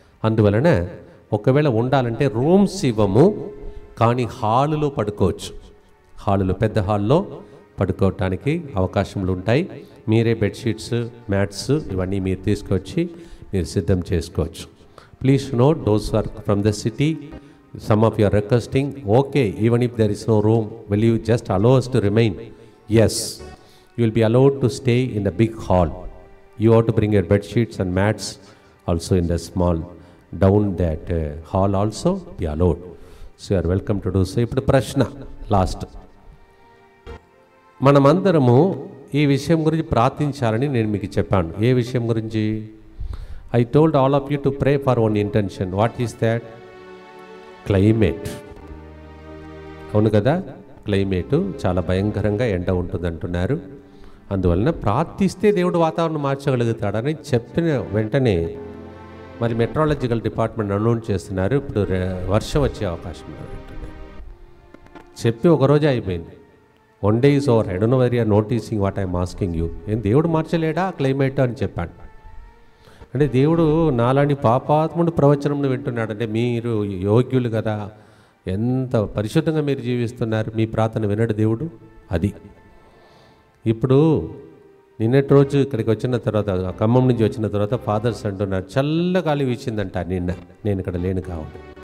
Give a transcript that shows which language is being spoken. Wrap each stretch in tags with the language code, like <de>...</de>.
<te>అందువలన ఒకవేళ ఉండాలంటే రూమ్స్ ఇవ్వము, కానీ హాలులో పడుకోవచ్చు. హాలులో, పెద్ద హాల్లో పడుకోవటానికి అవకాశములు ఉంటాయి. మీరే బెడ్షీట్స్, మ్యాట్స్ ఇవన్నీ మీరు తీసుకొచ్చి మీరు సిద్ధం చేసుకోవచ్చు.</te> <en>Please note those are from the city. Some of you are requesting, okay, even if there is no room, will you just allow us to remain? Yes, you will be allowed to stay in the big hall. You have to bring your bed sheets and mats also in the small, down that hall also be allowed. So you are welcome to do so.</en> <te>ఇప్పుడు ప్రశ్న last. మనమందరము ఈ విషయం గురించి ప్రార్థించాలని నేను మీకు చెప్పాను. ఏ విషయం గురించి?</te> <en>I told all of you to pray for one intention. What is that? Climate.</en> <te>అవును కదా, క్లైమేటు చాలా భయంకరంగా ఎండ ఉంటుంది అంటున్నారు. అందువలన ప్రార్థిస్తే దేవుడు వాతావరణం మార్చగలుగుతాడని చెప్పిన వెంటనే మరి మెట్రాలజికల్ డిపార్ట్మెంట్ అనౌన్స్ చేస్తున్నారు, ఇప్పుడు వర్షం వచ్చే అవకాశం ఉందంటున్నారు. చెప్పి ఒకరోజే అయిపోయింది.</te> <en>1 day is over. I don't know whether you are noticing what I am asking you.</en> <te>ఏం దేవుడు మార్చలేడా క్లైమేట్ అని చెప్పాను. అంటే దేవుడు నాలాంటి పాపాత్ముడు ప్రవచనం వింటున్నాడంటే మీరు యోగ్యులు కదా, ఎంత పరిశుద్ధంగా మీరు జీవిస్తున్నారు, మీ ప్రార్థన వినడు దేవుడు. అది ఇప్పుడు నిన్నటి రోజు ఇక్కడికి వచ్చిన తర్వాత, ఖమ్మం నుంచి వచ్చిన తర్వాత ఫాదర్స్ అంటున్నారు చల్లగాలి వీచిందంట నిన్న, నేను ఇక్కడ లేను కావాలి.</te>